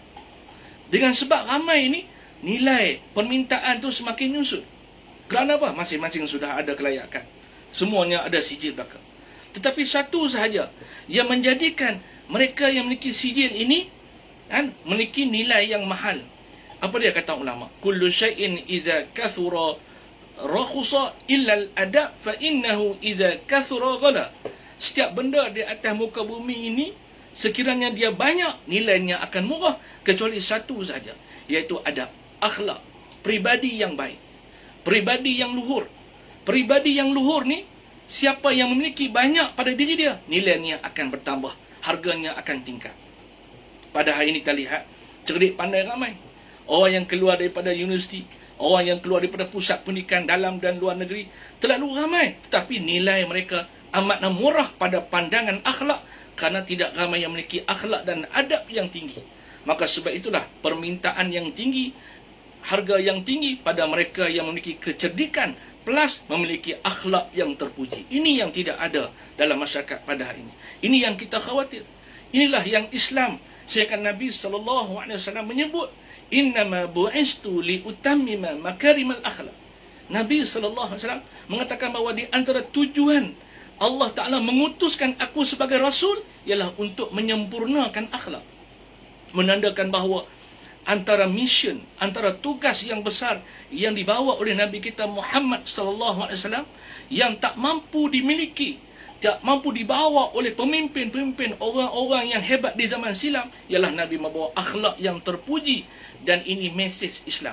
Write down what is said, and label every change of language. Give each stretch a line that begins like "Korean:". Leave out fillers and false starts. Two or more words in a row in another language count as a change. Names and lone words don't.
Malay: Dengan sebab ramai ini, nilai permintaan tu semakin nyusut. Kerana apa? Masing-masing sudah ada kelayakan. Semuanya ada sijil belakang. Tetapi satu sahaja yang menjadikan mereka yang memiliki sijil ini memiliki nilai yang mahal. Apa dia kata ulama?
Arabic: كل شيء إذا كثر رخص إلا الأدب فإنه إذا كثر غلا.
Malay: Setiap benda di atas muka bumi ini, sekiranya dia banyak, nilainya akan murah, kecuali satu saja, iaitu adab, akhlak, pribadi yang baik, pribadi yang luhur. Pribadi yang luhur ni, siapa yang memiliki banyak pada diri dia, nilainya akan bertambah, harganya akan tingkat. Pada hari ini kita lihat, cerdik pandai ramai. Orang yang keluar daripada universiti, orang yang keluar daripada pusat pendidikan dalam dan luar negeri, terlalu ramai. Tetapi nilai mereka amat murah pada pandangan akhlak, kerana tidak ramai yang memiliki akhlak dan adab yang tinggi. Maka sebab itulah permintaan yang tinggi, harga yang tinggi pada mereka yang memiliki kecerdikan plus memiliki akhlak yang terpuji. Ini yang tidak ada dalam masyarakat pada hari ini. Ini yang kita khawatir. Inilah yang Islam, sedangkan Nabi SAW menyebut,
Arabic: إنما بعثت لأتمم مكارم الأخلاق.
Malay: Nabi SAW mengatakan bahawa di antara tujuan Allah Ta'ala mengutuskan aku sebagai Rasul ialah untuk menyempurnakan akhlak. Menandakan bahawa antara mission, antara tugas yang besar yang dibawa oleh Nabi kita Muhammad SAW yang tak mampu dimiliki, tak mampu dibawa oleh pemimpin-pemimpin orang-orang yang hebat di zaman silam, ialah Nabi membawa akhlak yang terpuji, dan ini mesej Islam.